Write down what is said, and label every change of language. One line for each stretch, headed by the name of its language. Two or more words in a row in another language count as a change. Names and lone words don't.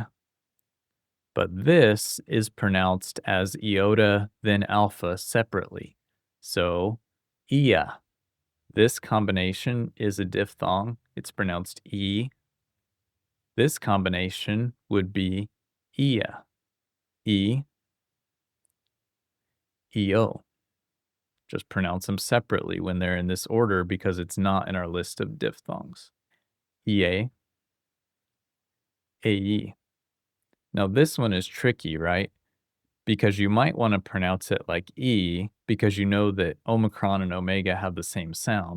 English: But this is pronounced as iota, then alpha separately. So ia. This combination is a diphthong. It's pronounced e. This combination would be ia. E, eo. Just pronounce them separately when they're in this order because it's not in our list of diphthongs. Ie, ae. Now this one is tricky, right? Because you might want to pronounce it like E because you know that Omicron and Omega have the same sound.